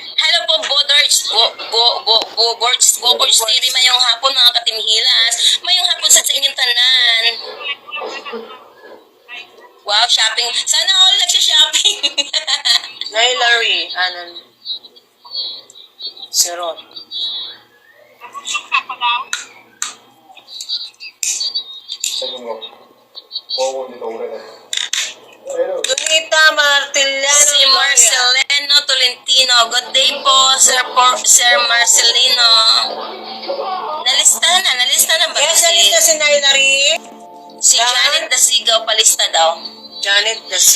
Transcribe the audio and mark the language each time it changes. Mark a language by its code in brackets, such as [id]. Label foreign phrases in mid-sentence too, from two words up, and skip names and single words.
[hil] Hello po, Bobords TV, mayong hapon mga katimhilas. Mayong hapon sa inyong tanan. [en] Wow, shopping. [tl] Sana all nagsha-shopping. Nailari, Sirot. [ko] 최근 먹어본 지도 오래됐어. [tl] Donita Martiliano. Si Marcelino Tolentino. [en] Good day [tl] po, Sir Marcelino. Nalista na ba? Yes, nalista si Nailari. Si Janet Dasigaw, palista daw. Janet Dasi.